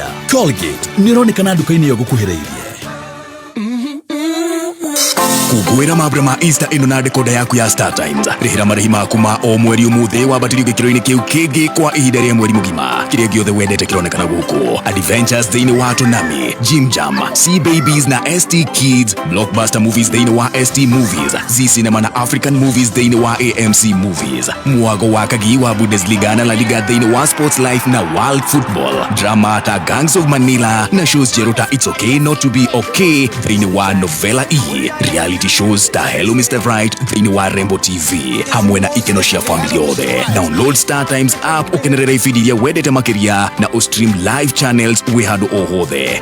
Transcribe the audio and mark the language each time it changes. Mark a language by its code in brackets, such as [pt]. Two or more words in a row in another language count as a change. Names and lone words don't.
[ki] Colgate nĩ ĩronekana nduka-inĩ ĩgũkuhĩrĩirie. Kukwira mabura ma Easter ino na dekoda yaku ya Star Times. Rihira marihi maku ma o mweri umuthi wambatĩrio gĩkĩro-inĩ kĩu kĩngĩ kwa ihinda rĩa mweri mũgima. Kĩrĩa gĩothe wendete kĩronekana gũkũ. Adventures thĩinĩ wa Tonami, Jim Jam, Sea Babies na ST Kids, Blockbuster Movies thĩinĩ wa ST Movies, Z Cinema na African Movies thĩinĩ wa AMC Movies, Mwago wa Kagi wa Bundesliga na La Liga thĩinĩ wa Sports Life na World Football, drama ta Gangs of Manila na shows jerota It's Okay Not to Be Okay thĩinĩ wa Novela E, [en] reality shows [ki] ta Hello Mr. Right thĩinĩ wa Rainbow TV, hamwe na ikeno cia family yothe. Download Star Times app ũkenerera ibindi iria wendete makĩria na ũstream [en] live channels [ki] wĩ handũ o hothe.